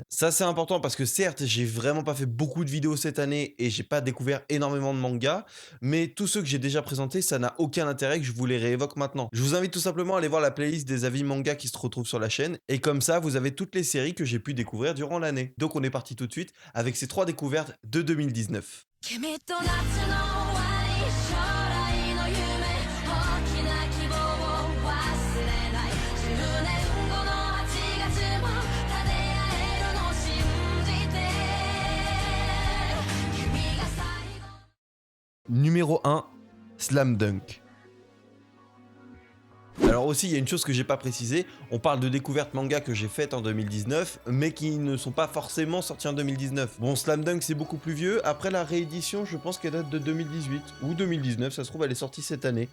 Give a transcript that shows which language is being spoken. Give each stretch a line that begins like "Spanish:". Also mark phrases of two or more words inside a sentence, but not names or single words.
French: Ça c'est important parce que certes j'ai vraiment pas fait beaucoup de vidéos cette année et j'ai pas découvert énormément de mangas, mais tous ceux que j'ai déjà présentés ça n'a aucun intérêt que je vous les réévoque maintenant. Je vous invite tout simplement à aller voir la playlist des avis manga qui se retrouve sur la chaîne et comme ça, vous avez toutes les séries que j'ai pu découvrir durant l'année. Donc on est parti tout de suite avec ces 3 découvertes de 2019.
Japanese: 君と夏の終わり将来の夢大きな希望を忘れない10年後の8月も立て合えるの信じて君が最後
French: Numéro 1, Slam Dunk. Alors aussi, il y a une chose que j'ai pas précisé, on parle de découvertes manga que j'ai faites en 2019, mais qui ne sont pas forcément sorties en 2019. Bon, Slam Dunk c'est beaucoup plus vieux, après la réédition, je pense qu'elle date de 2018 ou 2019, ça se trouve elle est sortie cette année.